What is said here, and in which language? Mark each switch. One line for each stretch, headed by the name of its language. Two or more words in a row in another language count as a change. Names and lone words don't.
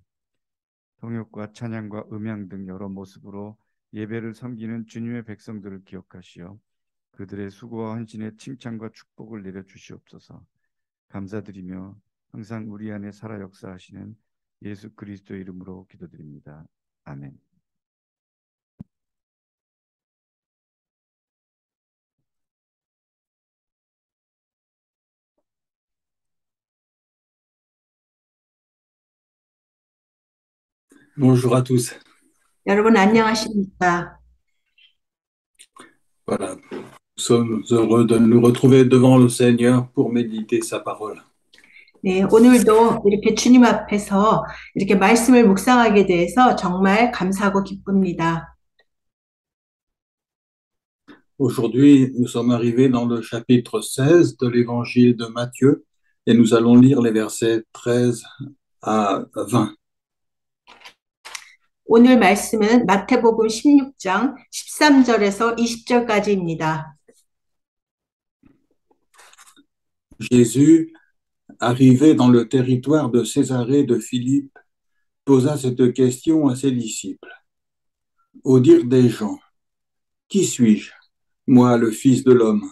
Korean: 통역과 찬양과 음향 등 여러 모습으로 예배를 섬기는 주님의 백성들을 기억하시어 그들의 수고와 헌신의 칭찬과 축복을 내려주시옵소서. 감사드리며 항상 우리 안에 살아 역사하시는 예수 그리스도의 이름으로 기도드립니다. 아멘.
French: Bonjour à tous.
Korean: 여러분 안녕하십니까?
French: Voilà. Nous sommes heureux de nous retrouver devant le Seigneur pour méditer sa parole.
Korean: 네, 오늘도 이렇게 주님 앞에서 이렇게 말씀을 묵상하게 돼서 정말 감사하고 기쁩니다.
French: Aujourd'hui, nous sommes arrivés dans le chapitre 16 de l'évangile de Matthieu et nous allons lire les versets 13 à 20.
Korean: 오늘 말씀은 마태복음 16장 13절에서 20절까지입니다.
French: Jésus, arrivé dans le territoire de Césarée de Philippe, posa cette question à ses disciples. Au dire des gens, qui suis-je, moi, le Fils de l'homme?